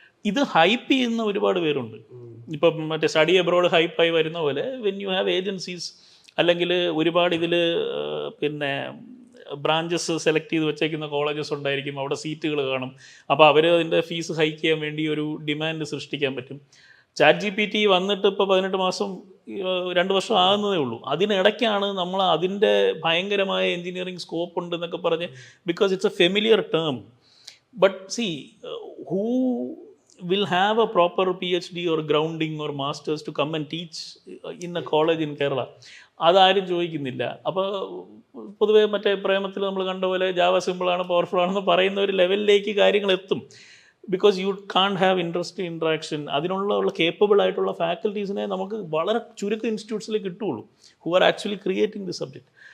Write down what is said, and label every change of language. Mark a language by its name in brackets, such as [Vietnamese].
[Malayalam] ഇത് ഹൈപ്പ് ചെയ്യുന്ന ഒരുപാട് പേരുണ്ട്. ഇപ്പം മറ്റേ സ്റ്റഡി അബ്രോഡ് ഹൈപ്പായി വരുന്ന പോലെ [English] when you have agencies, [Malayalam] അല്ലെങ്കിൽ ഒരുപാട് ഇതിൽ പിന്നെ ബ്രാഞ്ചസ് സെലക്ട് ചെയ്ത് വെച്ചേക്കുന്ന കോളേജസ് ഉണ്ടായിരിക്കും, അവിടെ സീറ്റുകൾ കാണും. അപ്പോൾ അവർ അതിൻ്റെ ഫീസ് ഹൈക്ക് ചെയ്യാൻ വേണ്ടി ഒരു ഡിമാൻഡ് സൃഷ്ടിക്കാൻ പറ്റും. ChatGPT വന്നിട്ട് ഇപ്പോൾ 18 മാസം 2 വർഷം ആകുന്നതേ ഉള്ളൂ. അതിനിടയ്ക്കാണ് നമ്മൾ അതിൻ്റെ ഭയങ്കരമായ എൻജിനീയറിംഗ് സ്കോപ്പ് ഉണ്ട് എന്നൊക്കെ പറഞ്ഞ്, [English] Because it's a familiar term. But see, who will have a proper PhD or grounding or masters to come and teach in a college in Kerala? [Malayalam] അതാരും ചോദിക്കുന്നില്ല. അപ്പോൾ പൊതുവേ മറ്റേ പ്രേമത്തിൽ നമ്മൾ കണ്ട പോലെ ജാവ സിമ്പിളാണ്, പവർഫുൾ ആണെന്ന് പറയുന്ന ഒരു ലെവലിലേക്ക് കാര്യങ്ങൾ എത്തും. [English] Because you can't have interest interaction. [Malayalam] അതിനുള്ള കേപ്പബിൾ ആയിട്ടുള്ള ഫാക്കൽറ്റീസിനെ നമുക്ക് വളരെ ചുരുക്കം ഇൻസ്റ്റിറ്റ്യൂട്ട്സിൽ കിട്ടുകയുള്ളൂ, [English] Who are actually creating the subject.